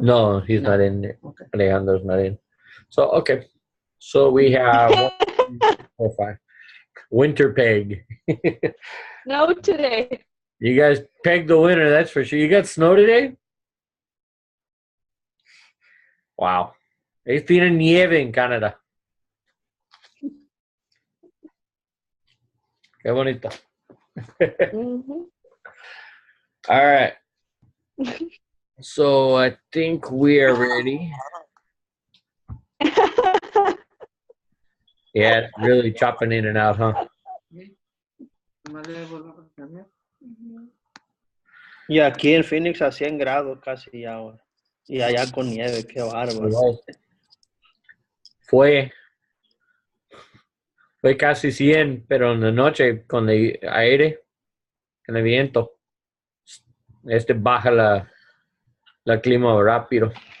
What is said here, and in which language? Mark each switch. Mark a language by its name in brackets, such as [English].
[English] No, he's No. not in there. Okay. Alejandro's not in. So, okay. So we have 1, 2, 3, 4, 5. Winterpeg. No today. You guys pegged the winner, that's for sure. You got snow today? Wow. [Spanish] Ellos tienen nieve en Canadá. Qué bonito. Mhm. [English] All right. So I think we are ready. Yeah, it's really chopping in and out, huh? [Spanish] Y aquí en Phoenix a 100 grados casi ya ahora. Y allá con nieve, qué bárbaro. Igual. Fue casi 100, pero en la noche con el aire, con el viento, baja la clima rápido.